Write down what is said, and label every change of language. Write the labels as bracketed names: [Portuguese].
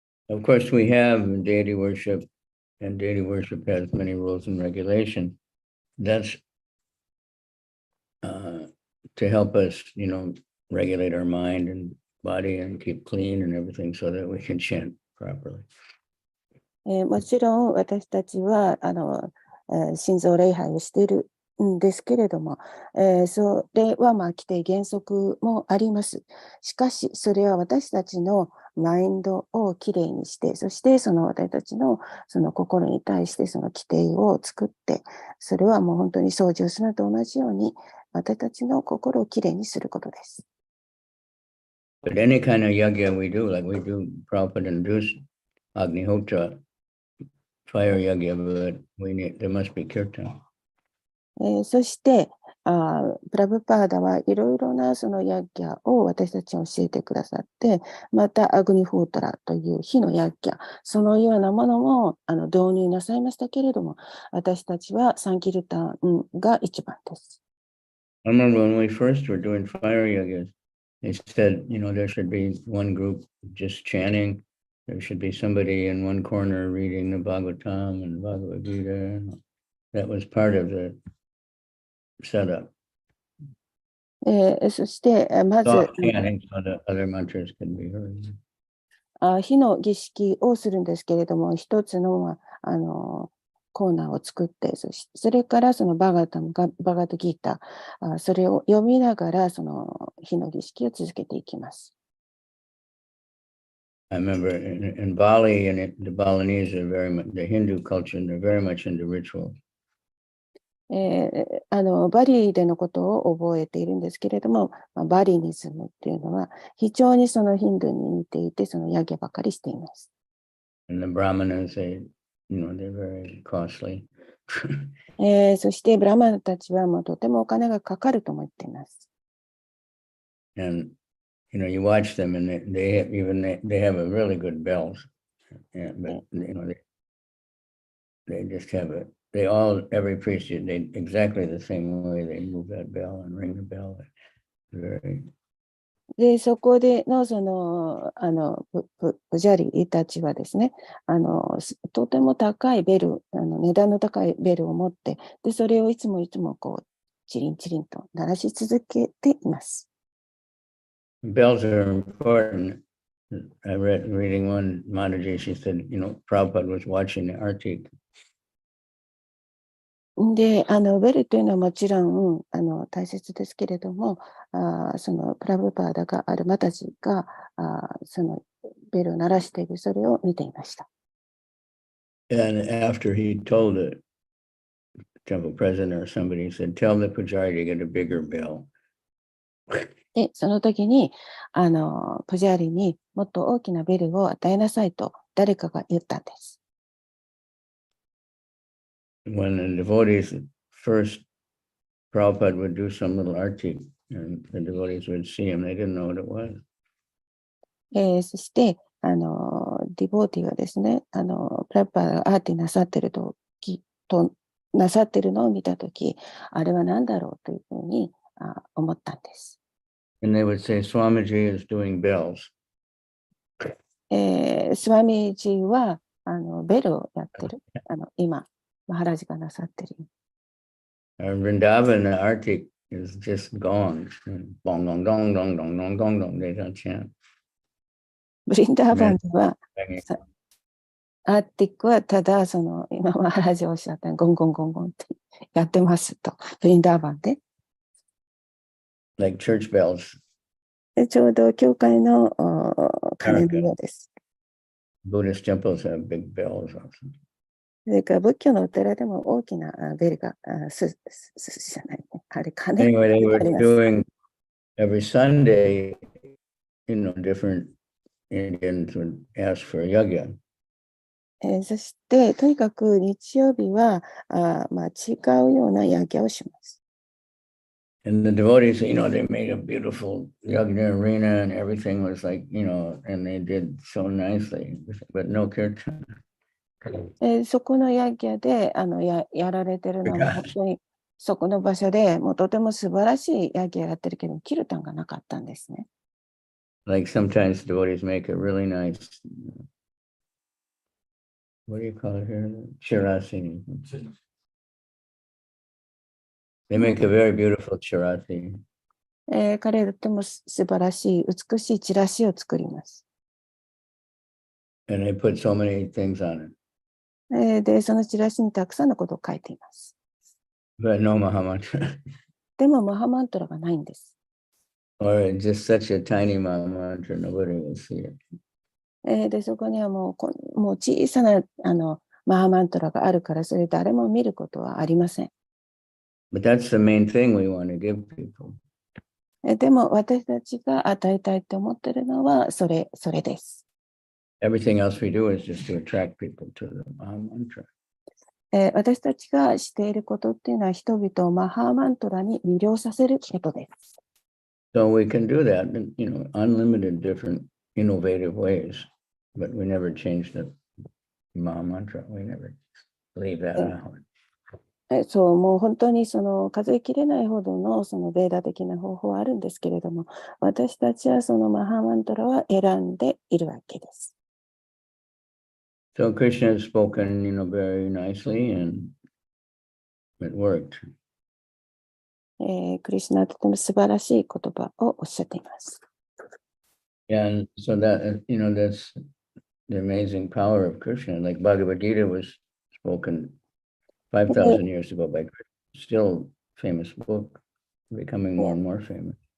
[English] Of course, we have deity worship, and deity worship has many rules and regulations. That's to help us, regulate our mind and body and keep clean and everything so that we can chant properly. [Japanese] もちろん私たちは心臓礼拝をしているんですけれども、それは規定原則もあります。しかしそれは私たちのマインドをきれいにして、そしてその私たちのその心に対してその規定を作って、それはもう本当に掃除をするのと同じように私たちの心をきれいにすることです。 [English] But any kind of yagya we do, like we do Prabhupada induced Agnihotra, fire yagya, but there must be kirtan. [Japanese] そしてプラブパーダはいろいろなそのヤッギャを私たちに教えてくださって、またアグニフートラという火のヤッギャ、そのようなものも導入なさいましたけれども、私たちはサンキルタンが一番です。 [English] I remember when we first were doing fire yagyas, they said, there should be one group just chanting. There should be somebody in one corner reading the Bhagavatam and Bhagavad Gita. That was part of the setup. [Japanese] そしてまず [English] Chanting so that other mantras can be heard. [Japanese] 火の儀式をするんですけれども、一つのコーナーを作って、それからそのバガダギータ、それを読みながらその火の儀式を続けていきます。 [English] I remember in Bali and the Balinese are very much, the Hindu culture, and they're very much into ritual. [Japanese] バリでのことを覚えているんですけれども、バリニズムっていうのは非常にそのヒンドゥーに似ていて、そのヤギばかりしています。 [English] And the Brahmanas, they're very costly. [Japanese] そしてブラマンたちはもうとてもお金がかかるとも言っています。 [English] And you watch them, and they have a really good bells, but they just have every priest, they exactly the same way they move that bell and ring the bell. Very. [Japanese] で、そこでのそのプジャリたちはですね、とても高いベル、値段の高いベルを持って、で、それをいつもこうチリンチリンと鳴らし続けています。 [English] Bells are important. I reading one Mataji, she said, Prabhupada was watching the Artik. [Japanese] で、ベルというのはもちろん、大切ですけれども、そのプラブパーダがあるマタジが、そのベルを鳴らしている、それを見ていました。 [English] And after he told the temple president or somebody, he said, tell the pujari to get a bigger bell. [Japanese] で、その時に、プジャーリにもっと大きなベルを与えなさいと誰かが言ったんです。 [English] When the devotees first, Prabhupada would do some little arti, and the devotees would see him. They didn't know what it was. [Japanese] そして、ディボーティがですね、プラッパーがアーティなさってるなさってるのを見たとき、あれは何だろうというふうに思ったんです。 [English] And they would say, Swamiji is doing bells. [Japanese] スワミジーはベルをやってる。今、マハラジがなさってる。 [English] Vrindavan, the arti is just gongs. Bong, dong, dong, dong, dong, dong, dong, dong. They don't chant. [Japanese] ブリンダーバンでは、アーティックはただ今マハラジおっしゃったゴンゴンゴンゴンってやってますと。ブリンダーバンで。 [English] Like church bells. [Japanese] ちょうど教会の鐘のようです。 [English] Buddhist temples have big bells also. [Japanese] それから仏教のお寺でも大きなベルが、じゃないね。あれ、鐘。 [English] Anyway, they were doing every Sunday, different Indians would ask for a yagya. [Japanese] そして、とにかく日曜日は、違うようなヤギャをします。 [English] And the devotees, they made a beautiful yagna arena and everything was like, and they did so nicely, but no kirtan. [Japanese] そこのヤギャでやられてるのは本当にそこの場所でもうとても素晴らしいヤギャやってるけど、キルタンがなかったんですね。 [English] Like sometimes devotees make a really nice, what do you call it here? Chirasi. They make a very beautiful chirasi. [Japanese] 彼らとても素晴らしい、美しいチラシを作ります。 [English] And they put so many things on it. [Japanese] で、そのチラシにたくさんのことを書いています。 [English] But no Mahamantra. [Japanese] でも、マハマントラがないんです。 [English] Or just such a tiny Mahamantra, nobody will see it. [Japanese] で、そこにはもう小さなマハマントラがあるから、それ誰も見ることはありません。 [English] But that's the main thing we want to give people. [Japanese] でも、私たちが与えたいと思っているのは、それです。 [English] Everything else we do is just to attract people to the Mahamantra. [Japanese] 私たちがしていることっていうのは、人々をマハーマントラに魅了させることです。 [English] So we can do that in, unlimited different innovative ways, but we never change the Mahamantra. We never leave that out. [Japanese] そう、もう本当に数えきれないほどのベーダ的な方法はあるんですけれども、私たちはそのマハーマントラは選んでいるわけです。 [English] So Krishna has spoken, very nicely and it worked. [Japanese] クリシュナはとても素晴らしい言葉をおっしゃっています。 [English] And so that, that's the amazing power of Krishna. Like Bhagavad Gita was spoken 5,000 years ago by Krishna. Still famous book, becoming more and more famous.